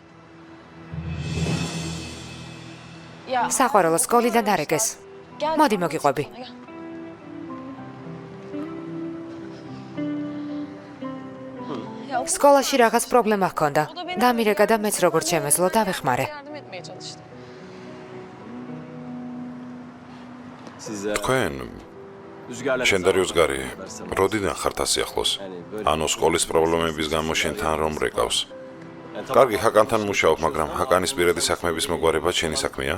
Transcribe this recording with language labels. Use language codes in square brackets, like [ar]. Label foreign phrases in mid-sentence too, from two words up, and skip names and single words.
[ka] საყვარელო სკოლიდან დარეკეს. მოდი მოგიყვები. სკოლაში რაღაც პრობლემა ჰქონდა. დამირეკა და მეც როგორც შემეძლო დავეხმარე. [tr] Yardım etmeye çalıştım. [ka] თქვენ შენ და რუსგარი როდიდან ხართ ასე ახლოს? ანუ სკოლის პრობლემების გამო შენთან რომ რეკავს? კარგი, ჰაკანთან მუშაობ, მაგრამ ჰაკანის პირადი საქმეების მოგვარება შენი საქმეა?